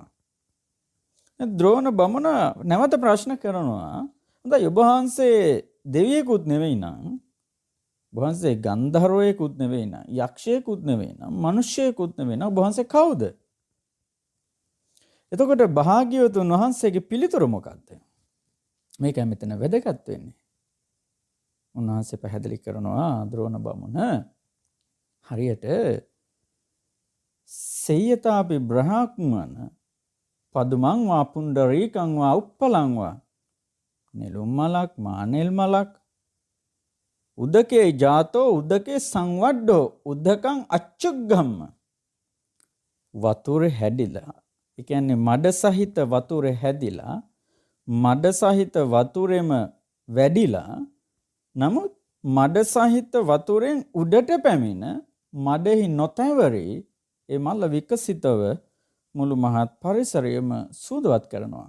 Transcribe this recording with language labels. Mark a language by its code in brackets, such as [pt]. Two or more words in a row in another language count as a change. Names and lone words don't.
[si] ද්‍රෝණ බමුණ නැවත ප්‍රශ්න කරනවා හොඳයි ඔබ වහන්සේ දෙවියෙකුත් නෙවෙයි නම් ඔබ වහන්සේ ගන්ධර්වයෙකුත් නෙවෙයි නම් යක්ෂයෙකුත් නෙවෙයි නම් මිනිසෙකුත් නෙවෙයි නම් ඔබ වහන්සේ කවුද? එතකොට භාග්‍යවතුන් වහන්සේගේ පිළිතුර මොකක්ද? මේකයි මෙතන වැදගත් වෙන්නේ. උන්වහන්සේ පැහැදිලි කරනවා ද්‍රෝණ බමුණ හරියට [pi] සේයතාපි බ්‍රහ්මන පදුමං වා පුණ්ඩරීකං වා උප්පලං වා [si] නෙළුම් මලක් මානෙල් මලක් [pi] උදකේ ජාතෝ උදකේ සංවඩ්ඩෝ උදකං අච්චුග්ගම්ම [si] වතුරේ හැදිලා ඒ කියන්නේ මඩ සහිත වතුරේ හැදිලා මඩ සහිත වතුරේම වැඩිලා නමුත් මඩ සහිත වතුරෙන් උඩට පැමිණ මඩෙහි නොතැවරි ඒ මල විකසිතව මුළු මහත් පරිසරයම සූදවත් කරනවා.